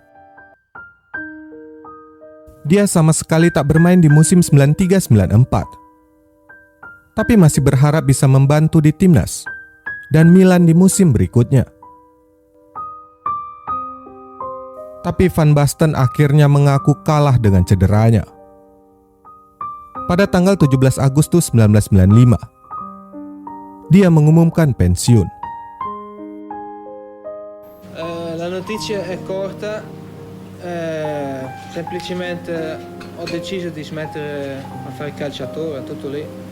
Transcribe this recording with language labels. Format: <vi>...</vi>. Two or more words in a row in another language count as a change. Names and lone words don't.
<id>Dia sama sekali tak bermain di musim 93-94, tapi masih berharap bisa membantu di timnas dan Milan di musim berikutnya. Tapi Van Basten akhirnya mengaku kalah dengan cederanya. Pada tanggal 17 Agustus 1995, dia mengumumkan pensiun.</id> <it>La notizia è corta, semplicemente ho deciso di smettere a fare il calciatore, tutto lì.</it>